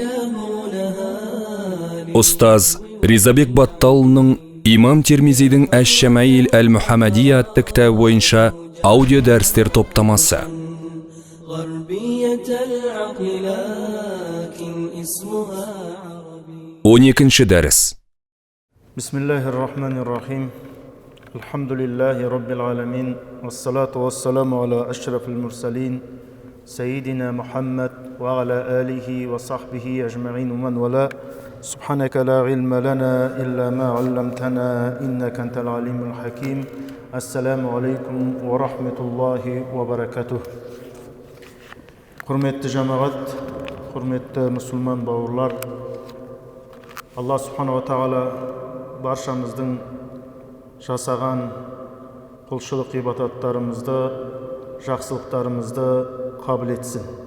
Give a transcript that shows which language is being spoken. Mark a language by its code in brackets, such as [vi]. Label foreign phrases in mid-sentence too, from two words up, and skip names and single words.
[kk] Ұстаз Ризабек Батталының Имам Тирмизидің Әш-Шамаил әл-Мухаммадия атты кітабы бойынша аудио дәрістер топтамасы. 12-ші дәріс. [ar] بسم الله الرحمن الرحيم. الحمد لله رب العالمين. والصلاة والسلام على أشرف المرسلين. سيدنا محمد وعلى آله وصحبه أجمعين من والى. سبحانك لا علم لنا إلا ما علمتنا إنك أنت العليم الحكيم. السلام عليكم ورحمة الله وبركاته. [kk] Құрметті жамағат, құрметті мұсылман бауырлар, Алла [ar] سبحانه وتعالى [kk] баршамыздың жасаған құлшылық ибадаттарымызды, жақсылықтарымызды қабыл етсін.